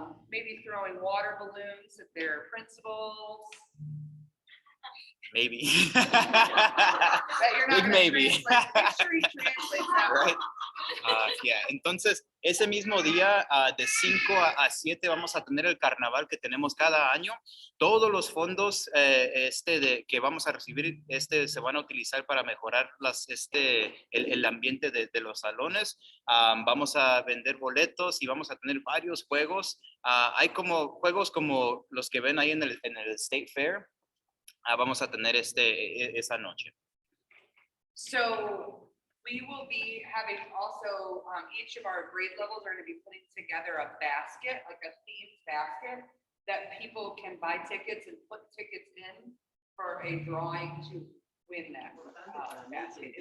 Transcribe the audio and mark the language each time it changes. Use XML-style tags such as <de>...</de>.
<en>Maybe throwing water balloons if they're principals. Maybe. That you're not Big gonna maybe. translate. Make sure he translates that one. Right. Yeah.</en> <es>Entonces, ese mismo día, de 5 a 7, vamos a tener el carnaval que tenemos cada año. Todos los fondos que vamos a recibir se van a utilizar para mejorar el ambiente de los salones. Vamos a vender boletos y vamos a tener varios juegos. Hay como juegos como los que ven ahí en el State Fair. Vamos a tener esa noche.</es> <en>So we will be having also, each of our grade levels are going to be putting together a basket, like a themed basket, that people can buy tickets and put tickets in for a drawing to win that basket.</en>